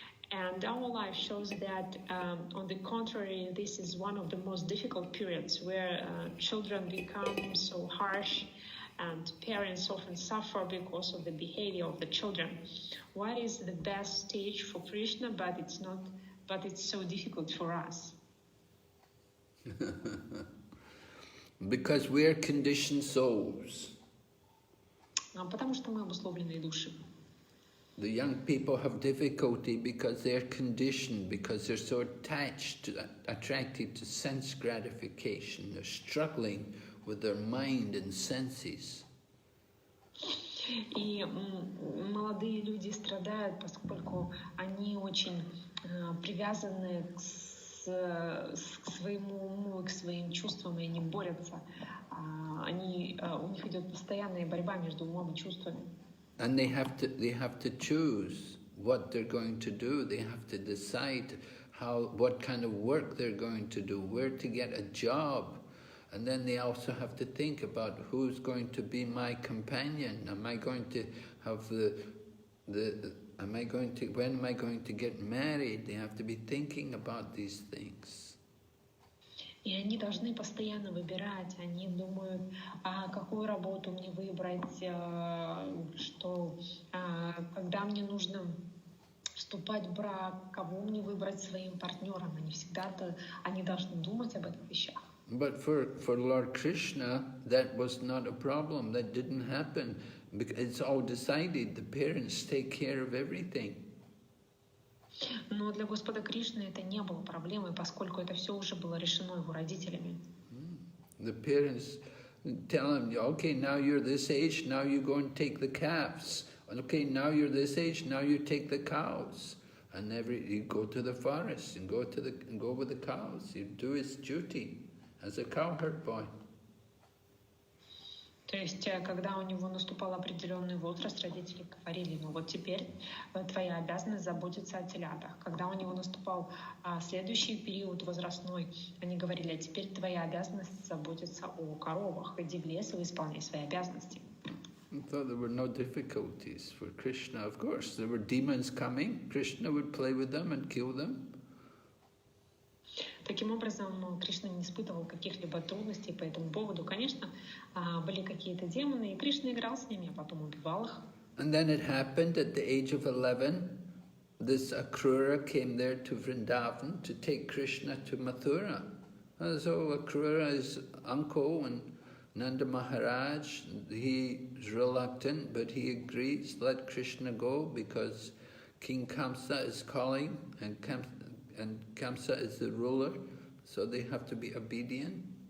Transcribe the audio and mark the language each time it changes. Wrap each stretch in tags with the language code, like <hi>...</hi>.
<en>And our life shows that, on the contrary, this is one of the most difficult periods where children become so harsh and parents often suffer because of the behavior of the children. What is the best stage for Krishna, but it's so difficult for us? Because we are conditioned souls.</en> <ru>Потому что мы обусловленные души.</ru> <en>The young people have difficulty because they're conditioned, because they're so attracted to sense gratification. They're struggling with their mind and senses.</en> <ru>И молодые люди страдают, поскольку они очень привязаны к своему уму и к своим чувствам, и они борются. У них идет постоянная борьба между умом и чувствами.</ru> <en>And they have to choose what they're going to do. They have to decide what kind of work they're going to do, where to get a job. And then they also have to think about who's going to be my companion. Am I going to have when am I going to get married? They have to be thinking about these things.</en> <ru>И они должны постоянно выбирать. Они думают, какую работу мне выбрать, когда мне нужно вступать в брак, кого мне выбрать своим партнером. Они должны думать об этих вещах.</ru> <en>But for Lord Krishna, that was not a problem. That didn't happen. It's all decided. The parents take care of everything.</en> <ru>Но для Господа Кришны это не было проблемой, поскольку это все уже было решено его родителями.</ru> <en>The parents tell them, okay, now you're this age, now you go and take the calves. Okay, now you're this age, now you take the cows. And you go to the forest and go with the cows. You do his duty as a cowherd boy.</en> <ru>То есть, когда у него наступал определенный возраст, родители говорили, ну вот теперь твоя обязанность заботиться о телятах. Когда у него наступал следующий период возрастной, они говорили, а теперь твоя обязанность заботиться о коровах. Иди в лес и исполняй свои обязанности.</ru> <en>So there were no difficulties for Krishna. Of course, there were demons coming. Krishna would play with them and kill them.</en> <ru>Таким образом, Кришна не испытывал каких-либо трудностей по этому поводу. Конечно, были какие-то демоны, и Кришна играл с ними, а потом убивал их.</ru> <en>And then it happened at the age of 11, this Akrura came there to Vrindavan to take Krishna to Mathura. And so Akrura's uncle and Nanda Maharaj, he is reluctant, but he agrees, let Krishna go because King Kamsa is calling and Kamsa is the ruler, so they have to be obedient.</en>